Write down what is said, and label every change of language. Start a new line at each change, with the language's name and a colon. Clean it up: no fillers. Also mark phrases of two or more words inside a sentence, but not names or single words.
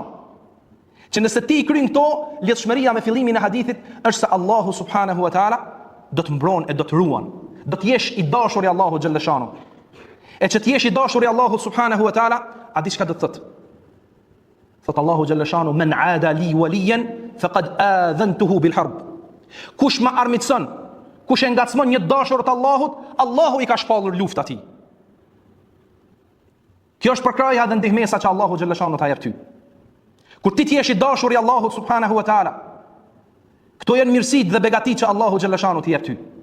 Albanian: Që nëse ti i kryen këto, lidhshmëria me fillimin e hadithit është se Allahu
Arabic: سبحانه وتعالى
Albanian: do të mbron e do të ruan. Do të jesh i dashur i Allahu xhaleshanu. E që të jesh i dashur i Allahu
Arabic: سبحانه وتعالى,
Albanian: a di çka do të thotë? Thot Allahu xhaleshanu:
Arabic: "من عادى لي وليا فقد آذنته بالحرب."
Albanian: Kush më armiqson, kush e ngacmon një dashur të Allahut, Allahu i ka shpallur luftë atij. Kjo është përkraja dhe ndihmesa që Allahu xhaleshanu ta jep ty. Kur ti jesh i dashur i Allahut
Arabic: سبحانه وتعالى,
Albanian: këto janë mirësitë dhe begatitë që Allahu xhaleshanu t'i jep ty.